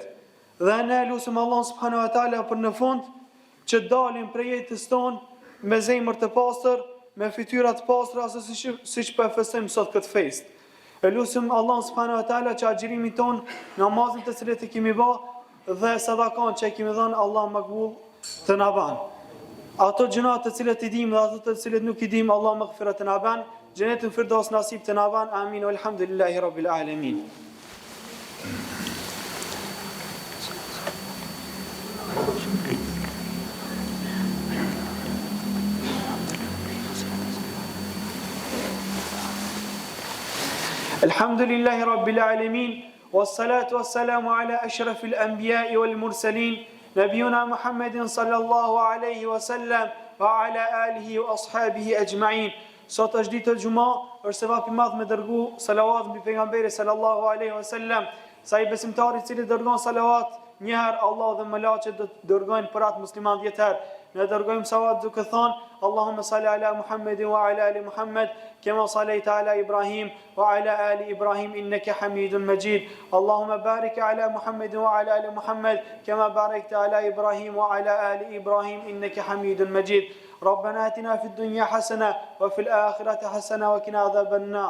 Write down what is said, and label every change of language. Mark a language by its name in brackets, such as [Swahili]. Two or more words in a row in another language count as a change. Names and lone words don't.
[Albanian] Dhe ne lutim Allah [Arabic] سبحانه وتعالى [Albanian] për në fund që dalim prej jetës tonë me zemër të pastër, me fytyra të pastra, siç po e festojmë sot këtë fest. E lutim Allah [Arabic] سبحانه وتعالى [Albanian] që agjërimin ton, namazin të cilët e kemi bë dhe sadakan që e kemi dhënë, Allah makbul të na ban. Ato gjërat të cilët i dim dhe ato të cilët nuk i dim, Allah maghfirat të na ban. Xhenetin Firdaus nasib të na ban. Amin. [Arabic] والحمد لله رب العالمين. الحمد لله رب العالمين. والصلاة والسلام على أشرف الأنبياء والمرسلين نبينا محمد صلى الله عليه وسلم وعلى آله وأصحابه أجمعين. [Albanian] Sot është ditë e Xuma, është sevap I madh me dërgu salavat mbi pejgamberin [Arabic] صلى الله عليه وسلم. [Albanian] Sa I besimtarit I cili dërgon salavat një herë, Allah dhe melaqet do të dërgojnë për atë musliman 10 herë. Ne dërgojmë salavat duke thënë: [Arabic] اللهم صل على محمد وعلى آل محمد كما صليت على إبراهيم وعلى آل إبراهيم إنك حميد مجيد. اللهم بارك على محمد وعلى آل محمد كما باركت على إبراهيم وعلى آل إبراهيم إنك حميد مجيد. ربنا آتنا في الدنيا حسنة وفي الآخرة حسنة وقنا عذاب النار.